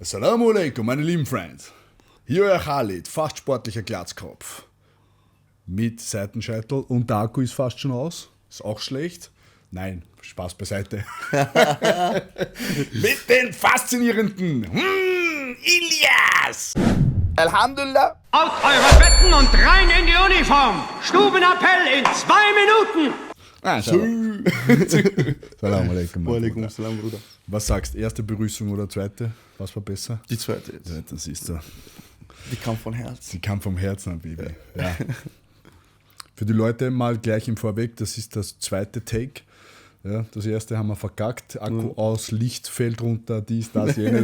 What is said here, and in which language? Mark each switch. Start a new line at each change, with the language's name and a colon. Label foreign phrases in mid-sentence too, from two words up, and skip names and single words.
Arabic: السلام عليكم,
German: meine lieben Friends. Hier euer Khalid, fast sportlicher Glatzkopf. Mit Seitenscheitel und der Akku ist fast schon aus. Ist auch schlecht. Nein, Spaß beiseite. Mit den faszinierenden Ilias! Alhamdulillah. Aus eure Betten und rein in die Uniform. Stubenappell in 2 Minuten.
Arabic: سلام عليكم. وعليكم السلام,
German: Bruder. Was sagst du, erste Begrüßung oder zweite? Was war besser? Die zweite jetzt. Ja, das siehst du. Die kam von Herz. Sie kam vom Herzen, Baby. Ja. Für die Leute mal gleich im Vorweg, das ist das zweite Take. Ja, das erste haben wir verkackt. Akku aus, Licht fällt runter, dies, das, jenes.